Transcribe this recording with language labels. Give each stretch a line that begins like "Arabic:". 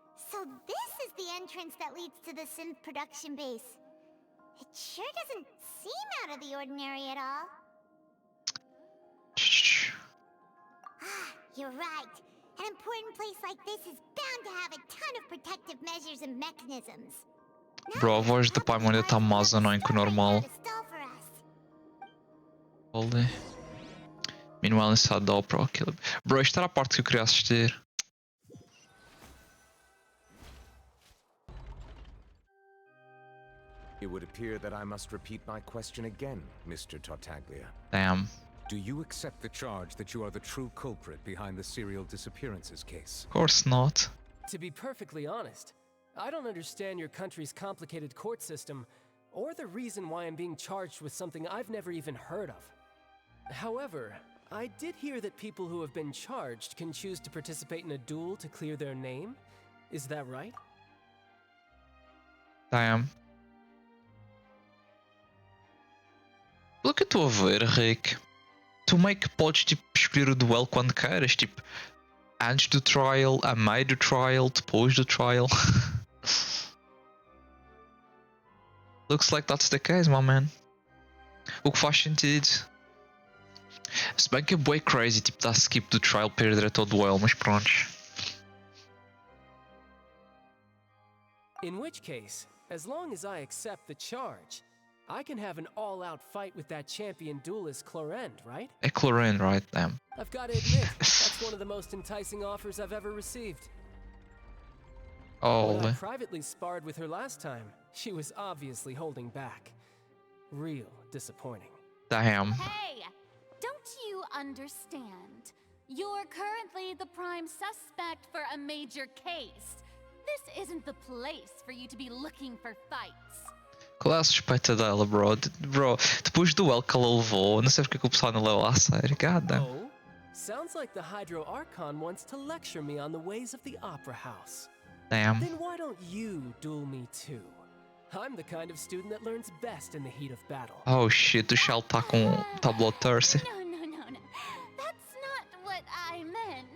English: So this is the entrance that leads to the synth production base. It sure doesn't seem out of the ordinary at all. Ah, you're right. An important place like this is bound to have a ton of protective measures and mechanisms.
Portuguese: Bro, a voz do pai ainda está mais annoying que o normal.
English: Holy. Meanwhile inside the opera killer.
Portuguese: Bro, isto era a parte que eu queria assistir.
English: It would appear that I must repeat my question again, Mr. Tartaglia. Damn. Do you accept the charge that you are the true culprit behind the serial disappearances case? Of course not. To be perfectly honest, I don't understand your country's complicated court system or the reason why I'm being charged with something I've never even heard of. However, I did hear that people who have been charged can choose to participate in a duel to clear their name. Is that right? Damn.
Portuguese: Pelo que eu estou a ver, Rick, tu meio que podes tipo, escolher o duelo quando queres, tipo, antes do trial, a meio do trial, depois do trial.
English: Looks like that's the case, my man.
Portuguese: O que faz sentido. Se bem que é bué crazy, tipo, dar skip do trial para ir direto ao duelo, mas pronto.
English: In which case, as long as I accept the charge, I can have an all-out fight with that champion duelist Clorend, right? É Chlorine, right? Damn. I've got to admit, that's one of the most enticing offers I've ever received. When I Holy. privately sparred with her last time, she was obviously holding back. Real disappointing. Damn. Hey! Don't you understand? You're currently the prime suspect for a major case. This isn't the place for you to be looking for fights.
Portuguese: Qual é a suspeita dela, bro? Bro, depois do duelo que ela levou, não sei porque que o pessoal não levou a sério.
English: God damn. Oh? Sounds like the Hydro Archon wants to lecture me on the ways of the Opera House. Damn. Then why don't you duel me too? I'm the kind of student that learns best in the heat of battle. Oh shit,
Portuguese: o Shell tá com bloodthirsty.
English: No. That's not what I meant.